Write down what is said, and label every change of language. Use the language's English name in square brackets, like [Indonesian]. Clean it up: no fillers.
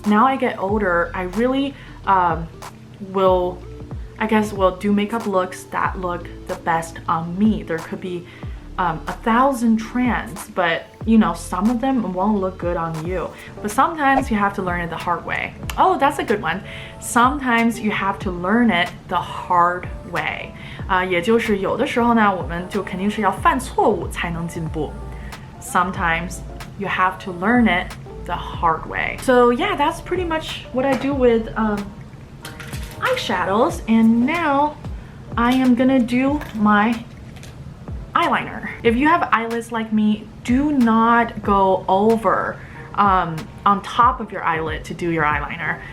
[English] Now I get older, I really will do makeup looks that look the best on me. There could be 1,000 trends, but you know, some of them won't look good on you. But sometimes you have to learn it the hard way. Oh, that's a good one. Sometimes you have to learn it the hard way. [Chinese] 也就是有的时候呢，我们就肯定是要犯错误才能进步。 [English] Sometimes you have to learn it the hard way. So yeah, that's pretty much what I do with eyeshadows. And now I am gonna do my eyeliner. If you have eyelids like me, do not go over on top of your eyelid to do your eyeliner.